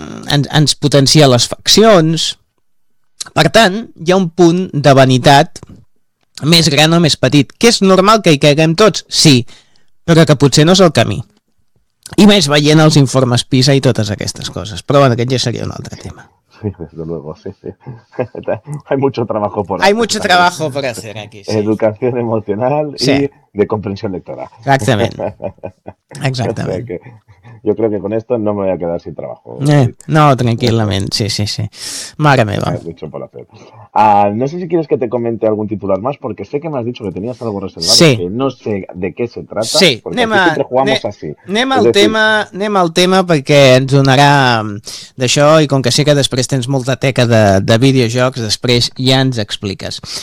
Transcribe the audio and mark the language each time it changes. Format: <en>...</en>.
<ca>Ens potencia les faccions. Per tant, hi ha un punt de vanitat més gran o més petit. Que és normal que hi caiguem tots? Sí, però que potser no és el camí. I més veient els informes PISA i totes aquestes coses. Però bueno, aquest ja seria un altre tema.</ca> <es>sí, desde luego, sí. Hay mucho trabajo por hacer. Hay mucho trabajo por hacer aquí, sí. Educación emocional, sí. Y de comprensión lectora. Exactamente. Exactamente. O sea, yo creo que con esto no me voy a quedar sin trabajo. No, tranquilamente, sí. Madre mía. Hay mucho por hacer. No sé si quieres que te comente algún titular más, porque sé que me has dicho que tenías algo reservado. Sí. Que no sé de qué se trata. Sí, siempre jugamos así.</es> <ca>Anem al tema, perquè ens donarà d'això, i com que sé que després tens molta teca de videojocs, després ja ens expliques.</ca>